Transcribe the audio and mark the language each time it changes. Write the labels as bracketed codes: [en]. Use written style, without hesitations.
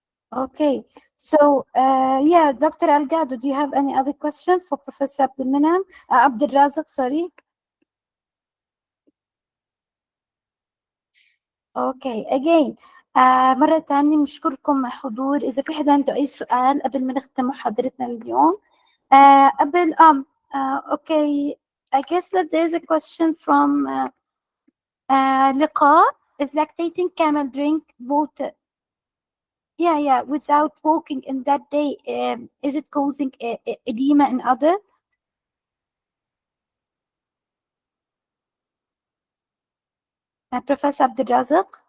[en] Okay, so yeah, Dr. Algado, do you have any other question for Professor Abdul Raziq, sorry? [ar] اوكي [en] again [ar] مرة تانية نشكركم حضور. إذا في حدا عنده أي سؤال قبل ما نختم محاضرتنا اليوم قبل [en] okay, I guess that there's a question from [ar] لقاء. [en] Is lactating camel drink water? Yeah, without walking in that day, is it causing edema in other? Professor Abdul Raziq?